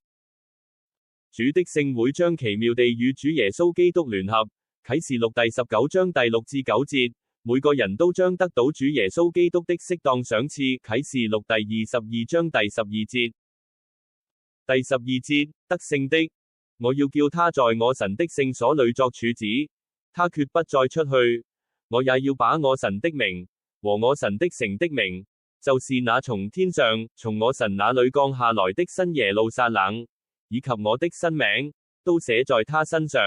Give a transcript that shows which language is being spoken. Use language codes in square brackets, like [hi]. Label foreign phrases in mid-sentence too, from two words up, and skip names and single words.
[zh] 主的聖會將奇妙地與主耶穌基督聯合。啟示錄第19章第6至9節，每個人都將得到主耶穌基督的適當賞賜。啟示錄第22章第12節。第12節，得勝的，我要叫他在我神的聖所裏作柱子，他決不再出去。我也要把我神的名和我神的城的名，就是那從天上從我神那裏降下來的新耶路撒冷，以及我的新名，都寫在他身上。